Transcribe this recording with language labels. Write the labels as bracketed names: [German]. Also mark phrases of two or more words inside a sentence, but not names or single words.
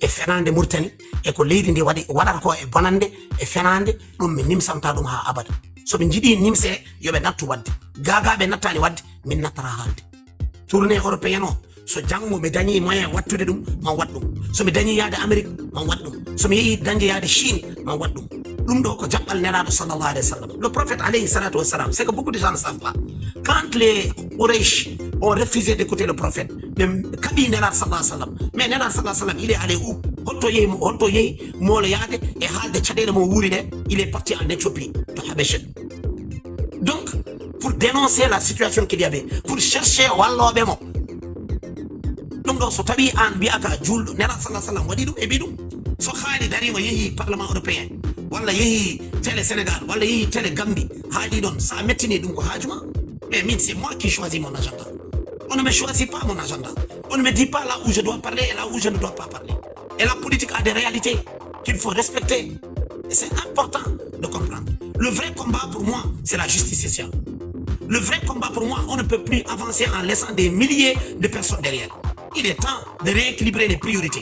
[Fula] fenande Mauritanie e ko leydi ndi waɗata ko e bonande e fenande ɗum mi nimsanta ɗum ha abada soɓe jiiɗi nimse yoɓe nattu wadde gagaɓe nattani wadde min nattata haalde [French] tournée européenne [Fula] o so janggo mi dañi moyen wattude ɗum man wat ɗum somi dañi yaade Amérique man wat ɗum somi yeehi dañde yaade Chine man wat ɗum ɗum ɗo ko jaɓɓal nelaɗo [Arabic] صلى الله عليه وسلم [French] le prophète [Arabic] عليه الصلاة والسلام [French] c'est que beaucoup de gens ne savent pas quand les Quraysh ont refusé d'écouter le prophète mais [Fula] kaɓi nelaɗo [Arabic] صلى الله عليه وسلم [Fula] mais nelaɗo [Arabic] صلى الله عليه وسلم [French] il est allé où [Fula] holto yeehi moolo yaade e haalde caɗele mo wuuri ɗe [French] il est parti en Éthiopie [Fula] to Habeshe [French] donc pour dénoncer la situation qu'il y avait pour chercher [Fula] walloɓe mo ɗum ɗo so tawi an mbiyaka julɗo nelaɗo [Arabic] صلى الله عليه وسلم [Fula] waɗi ɗum e ɓi ɗum so haali darima [French] yeehi parlement européen [Fula] walla yeehi [French] télé Sénégal [Fula] walla yeehi [French] télé Gambie [Fula] haali ɗon sa mettini ɗum ko haajuma mais min [French] c'est moi qui choisis mon agenda on ne me choisit pas mon agenda on ne me dit pas là où je dois parler et là où je ne dois pas parler et la politique a des réalités qu'il faut respecter et c'est important de comprendre le vrai combat pour moi c'est la justice sociale le vrai combat pour moi on ne peut plus avancer en laissant des milliers de personnes derrière il est temps de rééquilibrer les priorités.